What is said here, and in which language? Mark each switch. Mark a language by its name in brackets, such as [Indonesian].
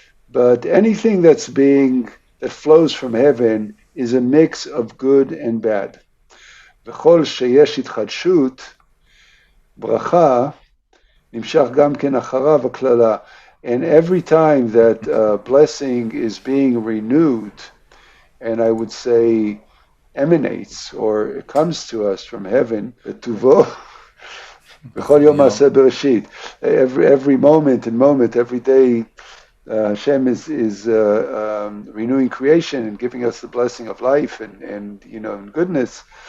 [English] But anything that flows from heaven is a mix of good and bad. [Hebrew] וכל שיש התחדשות, ברכה, נמשך גם כן אחריו הקללה. [English] And every time that blessing is being renewed, and I would say emanates or it comes to us from heaven, [Hebrew] בטובו, בכל יום מעשה בראשית. [English] Every moment, every day, Hashem is renewing creation and giving us the blessing of life and and goodness.